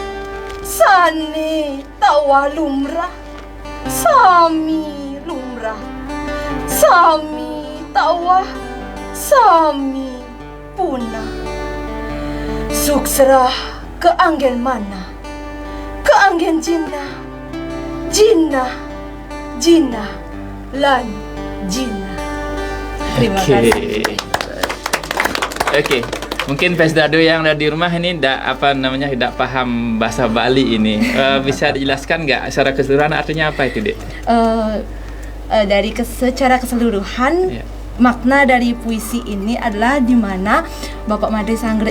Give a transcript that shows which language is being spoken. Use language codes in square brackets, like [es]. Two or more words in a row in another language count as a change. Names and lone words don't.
[ban] sani tawa lumrah sami lumrah sami tawa sami punah suksrah ke anggen mana ke anggen jinah jinah jinah lan jinah. [id] Terima kasih. Oke, mungkin pesdado yang ada di rumah ini tidak paham bahasa Bali ini. Bisa dijelaskan nggak secara keseluruhan artinya apa itu, Dek? Secara keseluruhan, makna dari puisi ini adalah di mana Bapak Imade Sangre